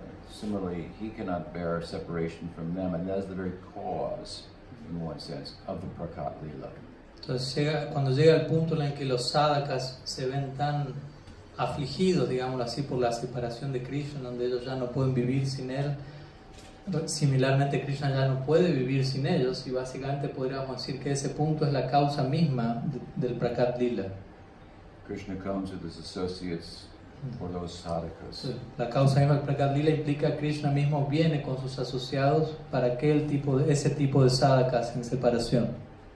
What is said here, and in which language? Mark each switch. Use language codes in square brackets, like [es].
[en] Similarly, he cannot bear separation from them, and that's the very cause, in one sense, of the Prakat Lila. [es] Entonces, cuando llega el punto en el que los sadhakas se ven tan afligidos, digámoslo así, por la separación de Krishna, donde ellos ya no pueden vivir sin él, similarmente Krishna ya no puede vivir sin ellos, y básicamente podríamos decir que ese punto es la causa misma del Prakat Lila. [en] Krishna comes with his associates for those sadhakas. [es] La causa misma del Prakat Lila implica que Krishna mismo viene con sus asociados para ese tipo de sadhakas en separación.